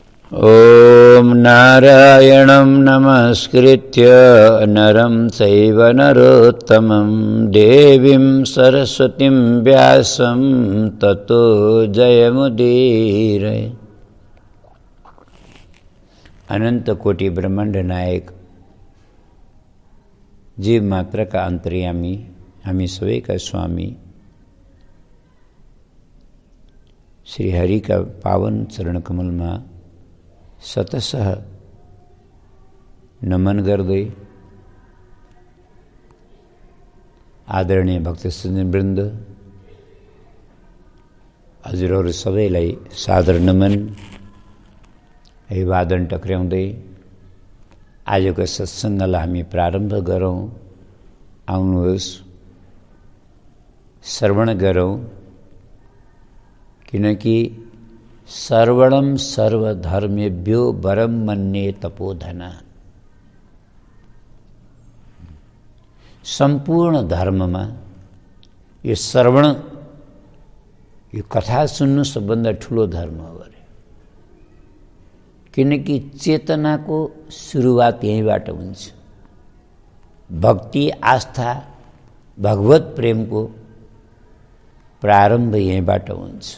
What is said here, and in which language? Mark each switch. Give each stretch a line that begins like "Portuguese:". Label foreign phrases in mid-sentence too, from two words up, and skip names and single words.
Sanskrit: ॐ नारायणं नमस्कृत्य नरं चैव नरोत्तमं देवीं सरस्वतीं व्यासं ततो जयमुदीरये।
Hindi: अनंत कोटि ब्रह्मांड नायक जीव मात्र का अंतर्यामी हमी सभी का स्वामी श्री हरि का पावन चरण कमल में सतसह नमन
Nepali: गर्दै आदरणीय भक्तजनवृन्द हजुरहरू सबैलाई सादर नमन। अभिवादन टक्र्याउँदै आजको सत्सङ्गलाई हामी प्रारम्भ गरौँ। आउनुहोस् श्रवण गरौँ, किनकि
Sanskrit: सर्वणं सर्वधर्मेभ्यो वरम मन्ये तपोधन।
Nepali: संपूर्ण धर्ममा यो श्रवण, यो कथा सुन्नु सबभन्दा ठुलो धर्म हो अरे। किनकि चेतनाको सुरुवात यहीँबाट हुन्छ। भक्ति, आस्था, भगवत प्रेमको प्रारम्भ यहीँबाट हुन्छ।